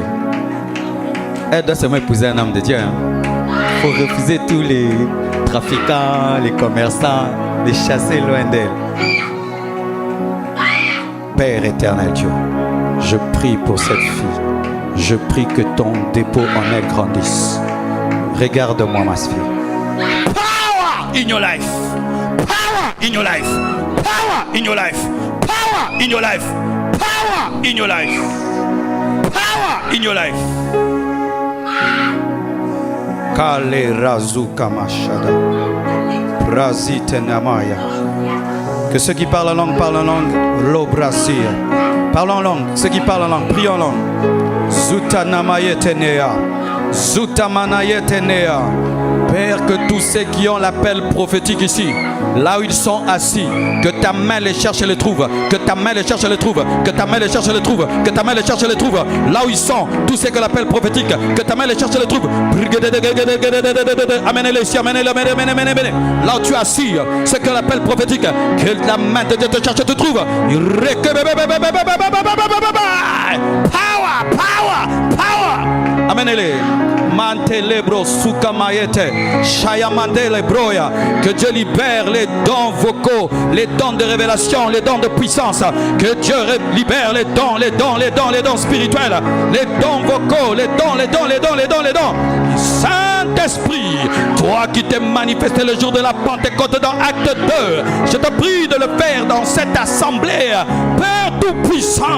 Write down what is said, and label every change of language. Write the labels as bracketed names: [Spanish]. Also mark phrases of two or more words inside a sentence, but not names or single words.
[French] Elle doit seulement épouser un homme de Dieu. Il faut refuser tous les trafiquants, les commerçants, les chasser loin d'elle. Père éternel Dieu, je prie pour cette fille. Je prie que ton dépôt en elle grandisse. Regarde-moi, ma fille. [English] Power in your life. Power in your life. Power in your life. Power in your life. Power in your life. Power in your life. Kale razuka mashada. Razite namaya. [French] Que ceux qui parlent en langue, l'obrasia. Parlons en langue, ceux qui parlent en langue, prions en langue. Zutanamayetenea. Zutamanayetenea. Père, que tous ceux qui ont l'appel prophétique ici, là où ils sont assis, que ta main les cherche et les trouve, que ta main les cherche et les trouve, que ta main les cherche et les trouve, que ta main les cherche et les trouve, là où ils sont, tous ceux qui ont l'appel prophétique, que ta main les cherche et les trouve. Amenez-les ici, amenez-les, amenez-les. Là où tu es assis, ceux qui ont l'appel prophétique, que la main de Dieu te cherche et te trouve. [English] Power, power, power. [French] Amenez-les. Mantelebro sukamayete shayamandele broya. Que Dieu libère les dons vocaux, les dons de révélation, les dons de puissance. Que Dieu libère les dons spirituels, les dons vocaux, les dons. Saint-Esprit, toi qui t'es manifesté le jour de la Pentecôte dans Acte 2, je te prie de le faire dans cette assemblée, Père Tout-Puissant.